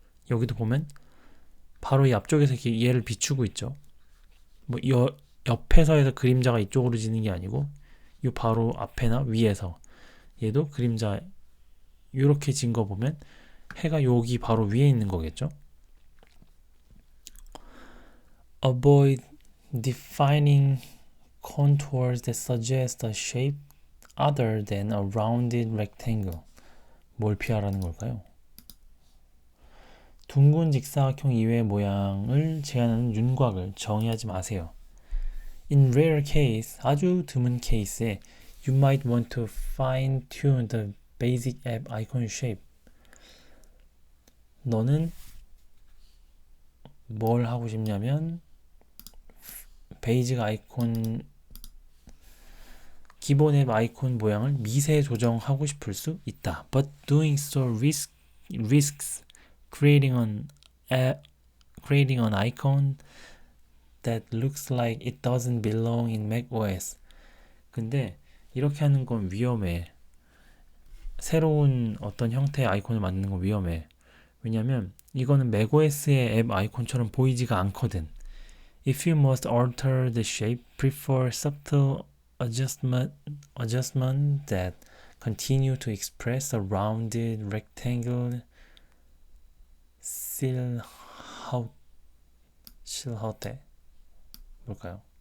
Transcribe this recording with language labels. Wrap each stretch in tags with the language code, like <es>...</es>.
<ko>여기도 보면 바로 이 앞쪽에서 얘를 비추고 있죠. 뭐 옆에서 해서 그림자가 이쪽으로 지는 게 아니고 이 바로 앞에나 위에서 얘도 그림자 이렇게 진 거 보면 해가 여기 바로 위에 있는 거겠죠.</ko> <en>Avoid defining contours that suggest a shape other than a rounded rectangle.</en> <ko>뭘 피하라는 걸까요? 둥근 직사각형 이외의 모양을 제한하는 윤곽을 정의하지 마세요.</ko> <en>In rare case,</en> <ko>아주 드문 케이스에</ko> <en>you might want to fine-tune the basic app icon shape.</en> <ko>너는 뭘 하고 싶냐면 베이직 아이콘 기본 앱 아이콘 모양을 미세 조정하고 싶을 수 있다.</ko> <en>But doing so risks creating an icon that looks like it doesn't belong in macOS.</en> <ko>근데 이렇게 하는 건 위험해. 새로운 어떤 형태의 아이콘을 만드는 건 위험해. 왜냐면 이거는 macOS의 앱 아이콘처럼 보이지가 않거든.</ko> <en>If you must alter the shape, prefer subtle adjustment that continue to express a rounded rectangle silhouette.</en> <ko>뭘까요?</ko>